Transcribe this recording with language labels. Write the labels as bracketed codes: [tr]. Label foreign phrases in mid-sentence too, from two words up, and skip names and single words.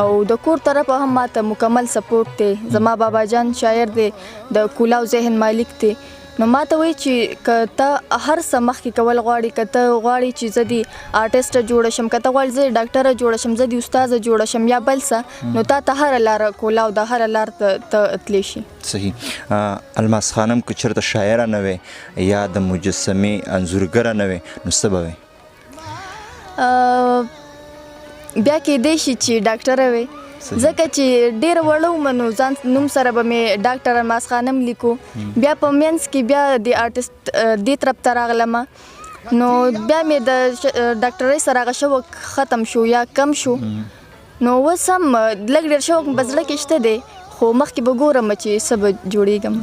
[ps] او د کور طرفه هم ماته مکمل سپورټ دی. زما بابا جان شاعر دی، د کولاو ذهن مالک دی، نو ماته وایي چې که ته هر څه مخکې کول غواړې، که ته غواړې چې زه دې آرټسټه جوړه شم، که ته غواړې زه ډاکټره جوړه شم، زه دې استاذه جوړه شم یا بل څه، نو تا ته هره لاره کولاو ده، هره لار ته تللی شي. صحیح. الماس خانم، که چېرته شاعره نه وې یا د مجسمې انځورګره نه وې نو څه به وې؟ بیا کېدی شي چې ډاکټره وې، ځکه چې ډېره وړه ومه نو ځان نوم سره به مې ډاکټر الماس خانم لیکو. بیا په منځ کې بیا د آرټسټ دې طرف ته راغلمه، نو بیا مې د ډاکټرۍ سره هغه شوق ختم شو یا کم شو، نو اوس هم لږ ډېر شوق مې په زړه کې شته دی، خو مخکې به ګورم چې څه به جوړېږم.